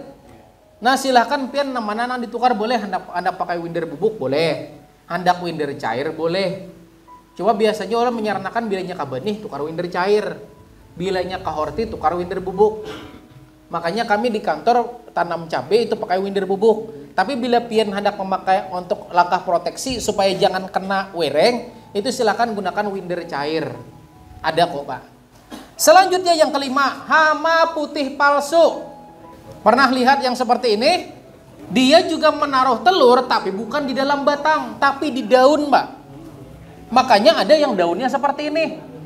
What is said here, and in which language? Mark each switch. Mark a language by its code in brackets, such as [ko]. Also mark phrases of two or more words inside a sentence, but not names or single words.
[bjn] Nah silahkan pian mana ditukar boleh, Anda pakai Winder bubuk boleh, hendak Winder cair boleh. Coba biasanya orang menyarankan bilanya kabenih tukar Winder cair, bilanya kahorti tukar Winder bubuk. [id] Makanya kami di kantor tanam cabai itu pakai Winder bubuk. [bjn] Tapi bila pian hendak memakai untuk langkah proteksi supaya jangan kena wereng, [id] itu silakan gunakan Winder cair. Ada kok Pak. Selanjutnya yang kelima, hama putih palsu. Pernah lihat yang seperti ini? Dia juga menaruh telur tapi bukan di dalam batang, tapi di daun Pak. Makanya ada yang daunnya seperti ini.